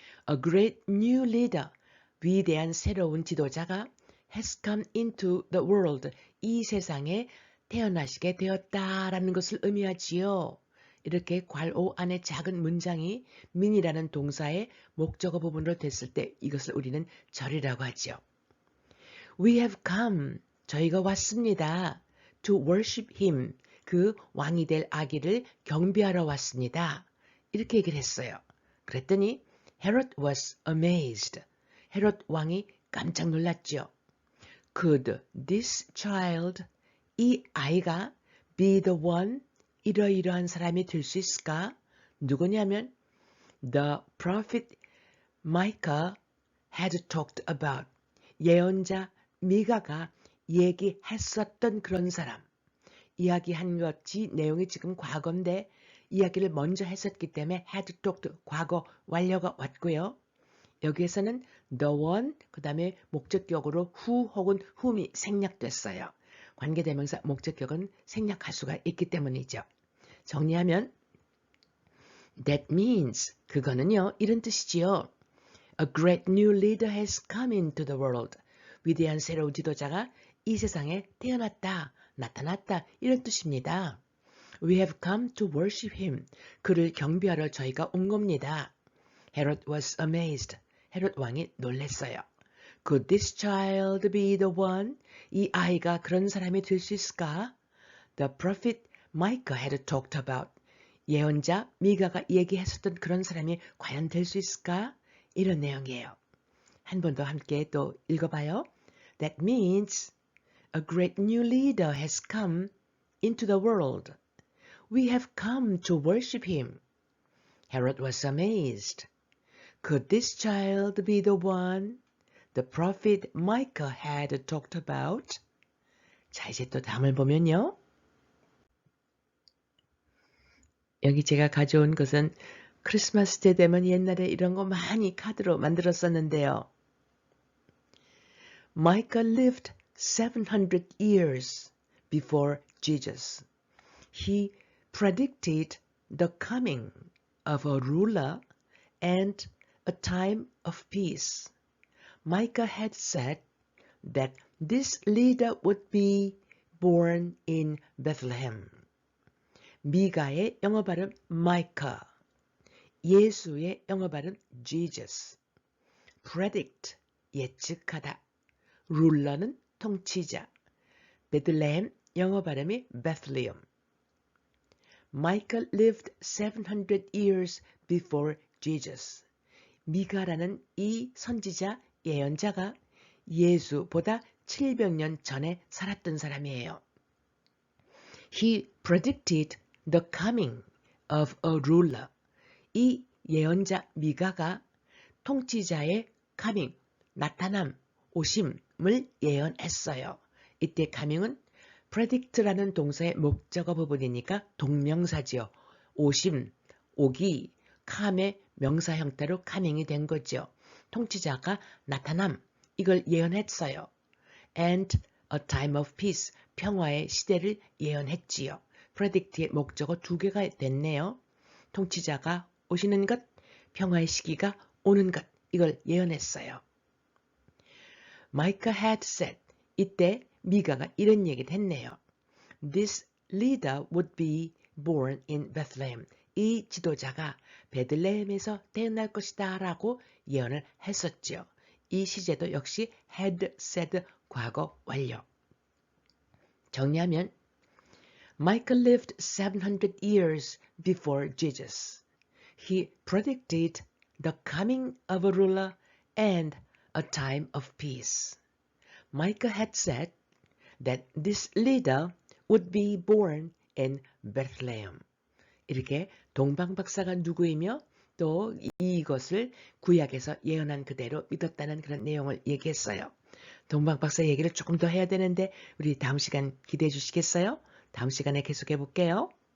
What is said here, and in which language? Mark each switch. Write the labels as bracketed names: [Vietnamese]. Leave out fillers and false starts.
[English] A great new leader, [Korean] 위대한 새로운 지도자가 [English] has come into the world, [Korean] 이 세상에 태어나시게 되었다라는 것을 의미하지요. 이렇게 괄호 안에 작은 문장이 mean이라는 동사의 목적어 부분으로 됐을 때 이것을 우리는 절이라고 하지요. [English] We have come, [Korean] 저희가 왔습니다. [English] To worship him, [Korean] 그 왕이 될 아기를 경배하러 왔습니다. 이렇게 얘기를 했어요. 그랬더니 [English] Herod was amazed. [Korean] 헤롯 왕이 깜짝 놀랐죠. [English] Could this child, [Korean] 이 아이가 [English] be the one, [Korean] 이러이러한 사람이 될 수 있을까? 누구냐면 [English] The prophet Micah had talked about, [Korean] 예언자 미가가 얘기했었던 그런 사람. 이야기한 것이 내용이 지금 과거인데 이야기를 먼저 했었기 때문에 had talked, 과거 완료가 왔고요. 여기에서는 the one, 그 다음에 목적격으로 who 혹은 whom이 생략됐어요. 관계대명사 목적격은 생략할 수가 있기 때문이죠. 정리하면 [English] that means, [Korean] 그거는요 이런 뜻이지요. [English] A great new leader has come into the world. [Korean] 위대한 새로운 지도자가 이 세상에 태어났다, 나타났다, 이런 뜻입니다. [English] We have come to worship him. [Korean] 그를 경배하러 저희가 온 겁니다. [English] Herod was amazed. [Korean] 헤롯 왕이 놀랐어요. [English] Could this child be the one? [Korean] 이 아이가 그런 사람이 될 수 있을까? [English] The prophet Micah had talked about. [Korean] 예언자 미가가 얘기했었던 그런 사람이 과연 될 수 있을까? 이런 내용이에요. 한 번 더 함께 또 읽어봐요. [English] That means a great new leader has come into the world. We have come to worship him. Herod was amazed. Could this child be the one the prophet Micah had talked about? [Korean] 자, 이제 또 다음을 보면요. 여기 제가 가져온 것은 크리스마스 때 되면 옛날에 이런 거 많이 카드로 만들었었는데요. [English] Micah lived 700 years before Jesus. He predicted the coming of a ruler and a time of peace. Micah had said that this leader would be born in Bethlehem. [Korean] 미가의 영어 발음 Micah, 예수의 영어 발음 Jesus. predict, 예측하다. 룰러는 통치자. 베들레헴 영어 발음이 Bethlehem. [English] Micah lived 700 years before Jesus. [Korean] 미가라는 이 선지자 예언자가 예수보다 700년 전에 살았던 사람이에요. [English] He predicted the coming of a ruler. [Korean] 이 예언자 미가가 통치자의 coming, 나타남, 오심을 예언했어요. 이때 coming은 predict라는 동사의 목적어 부분이니까 동명사지요. 오심, 오기, come의 명사 형태로 coming이 된 거죠. 통치자가 나타남, 이걸 예언했어요. [English] And a time of peace, [Korean] 평화의 시대를 예언했지요. predict의 목적어 두 개가 됐네요. 통치자가 오시는 것, 평화의 시기가 오는 것, 이걸 예언했어요. [English] Micah had said, [Korean] 이때 미가가 이런 얘기를 했네요. [English] this leader would be born in Bethlehem. [Korean] 이 지도자가 베들레헴에서 태어날 것이다 라고 예언을 했었죠. 이 시제도 역시 had said 과거 완료. 정리하면 [English] Micah lived 700 years before Jesus. He predicted the coming of a ruler and a time of peace. Micah had said that this leader would be born in Bethlehem. [Korean] 이렇게 동방박사가 누구이며 또 이것을 구약에서 예언한 그대로 믿었다는 그런 내용을 얘기했어요. 동방박사 얘기를 조금 더 해야 되는데 우리 다음 시간 기대해 주시겠어요? 다음 시간에 계속해 볼게요.